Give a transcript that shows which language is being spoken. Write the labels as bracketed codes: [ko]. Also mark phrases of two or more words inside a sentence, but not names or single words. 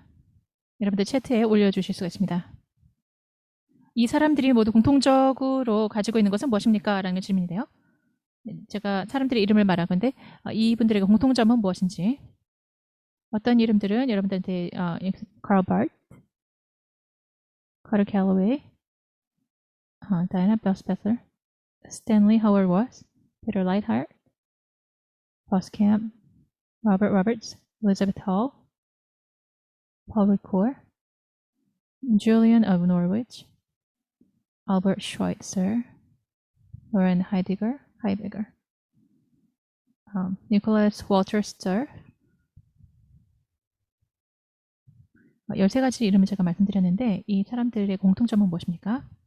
[ko] 여러분들 채트에 올려주실 수가 있습니다. 이 사람들이 모두 공통적으로 가지고 있는 것은 무엇입니까? 라는 질문인데요. 제가 사람들의 이름을 말하건데 이분들의 공통점은 무엇인지 어떤 이름들은 여러분들한테 Carl Barth, Carter Calloway, Diana Belspecer, Stanley Howard Ross, Peter Lightheart, Boscamp, Robert Roberts, Elizabeth Hall, Paul Ricoeur, Julian of Norwich, Albert Schweitzer, Lauren Heidegger, Nicholas Walter Sturr, 13가지 이름을 제가 말씀드렸는데 이 사람들의 공통점은 무엇입니까?